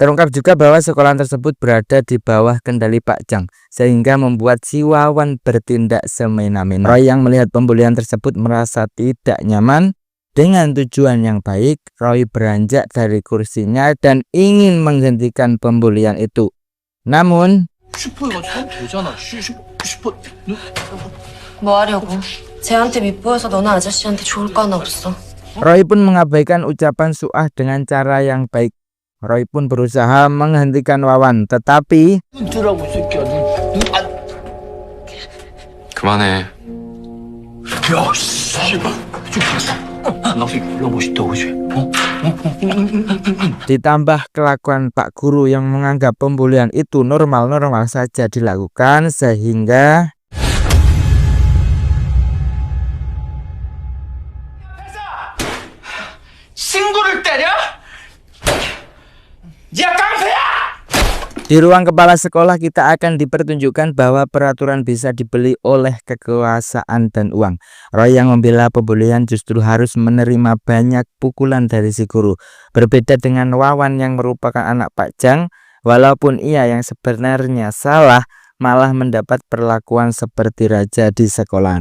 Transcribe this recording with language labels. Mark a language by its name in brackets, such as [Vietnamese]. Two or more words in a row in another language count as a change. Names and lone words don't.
[Indonesian] Terungkap juga bahwa sekolah tersebut berada di bawah kendali Pak Jang, sehingga membuat si Wawan bertindak semena-mena. Roy yang melihat pembulian tersebut merasa tidak nyaman. Dengan tujuan yang baik, Roy beranjak dari kursinya dan ingin menghentikan pembulian itu. Namun, [Korean] 슈퍼에 가서 되잖아. 슈퍼. 뭐 하려고? 쟤한테 밉보여서 너는 아저씨한테 좋을 거 하나 없어. [Indonesian] Roy pun mengabaikan ucapan Suah dengan cara yang baik. Roy pun berusaha menghentikan Wawan, tetapi [Korean] 눈 뜨라고 이 새끼야. 눈 그만해. 야, 씨발. 좀 봤어. 나 불러보고 싶다고 그지? [Indonesian] ditambah kelakuan Pak Guru yang menganggap pembulian itu normal-normal saja dilakukan, sehingga [Korean] 친구를 때려? 야, 깡패야! [Indonesian] di ruang kepala sekolah kita akan dipertunjukkan bahwa peraturan bisa dibeli oleh kekuasaan dan uang. Roy yang membela pembulian justru harus menerima banyak pukulan dari si guru. Berbeda dengan Wawan yang merupakan anak Pak Jang, walaupun ia yang sebenarnya salah, malah mendapat perlakuan seperti raja di sekolahan.